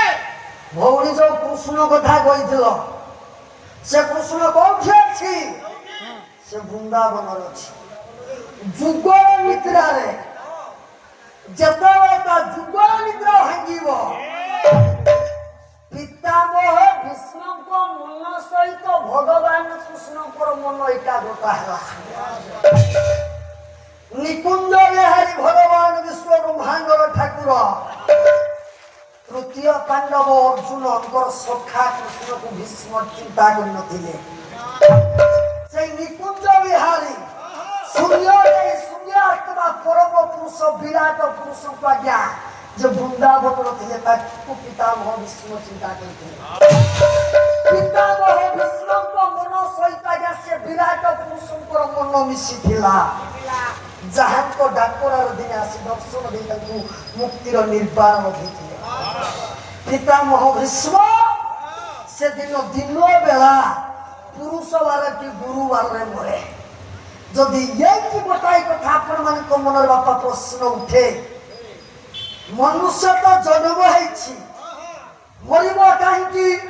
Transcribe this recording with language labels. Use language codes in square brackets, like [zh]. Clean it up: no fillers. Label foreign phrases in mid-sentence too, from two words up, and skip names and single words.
[or] ভৌণী ଯୋଉ କୃଷ୍ଣ କଥା କହିଥିଲ ସେ କୃଷ୍ଣ କୋଉଠି ଅଛି ସେ ବୃନ୍ଦାବନରେ ଅଛି ଯୁଗ ନିଦ୍ରାରେ ଯେତେବେଳେ ତା ଯୁଗ ନିଦ୍ରା ଭାଙ୍ଗିବ ପିତାମହ ଭୀଷ୍ମଙ୍କ ମନ ସହିତ ଭଗବାନ କୃଷ୍ଣଙ୍କର ମନ ଏକାଗ୍ରତା ହେଲା ନିକୁଞ୍ଜ ବିହାରୀ ଭଗବାନ ବିଶ୍ୱ ବ୍ରହ୍ମାଣ୍ଡର ଠାକୁର ତୃତୀୟ ପାଣ୍ଡବ ଅର୍ଜୁନଙ୍କର ସଖା କୃଷ୍ଣକୁ ଭୀଷ୍ମ ଚିନ୍ତା କରିନଥିଲେ ସେଇ ନିକୁଞ୍ଜ ବିହାରୀ ଶୂନ୍ୟ ଆତ୍ମା ପରମ ପୁରୁଷ ବିରାଟ ପୁରୁଷଙ୍କୁ ଆଜ୍ଞା ଯେ ବୃନ୍ଦାବନ ଥିଲେ ତାକୁ ପିତାମହ ଭୀଷ୍ମ ଚିନ୍ତା କରିଥିଲେ ପିତାମହ ଭୀଷ୍ମଙ୍କ ମନ ସହିତ ଆଜ୍ଞା ସେ ବିରାଟ ପୁରୁଷଙ୍କର ମନ ମିଶିଥିଲା ଯାହାଙ୍କ ଡାକରାର ଦିନେ ଆସି ଦର୍ଶନ ଦେଇ ତାଙ୍କୁ ମୁକ୍ତିର ନିର୍ବାଣ ଦେଇଥିଲେ ପିତାମହ ଭୀଷ୍ମ ସେଦିନ ଦିନ ବେଳା ପୁରୁଷ ବାରଟି ଗୁରୁବାରରେ ମରେ ଯଦି ଏଇଠି ଗୋଟାଏ କଥା ଆପଣମାନଙ୍କ ମନରେ ବାପା ପ୍ରଶ୍ନ ଉଠେ ମନୁଷ୍ୟ ତ ଜନ୍ମ ହେଇଛି ମରିବ କାହିଁକି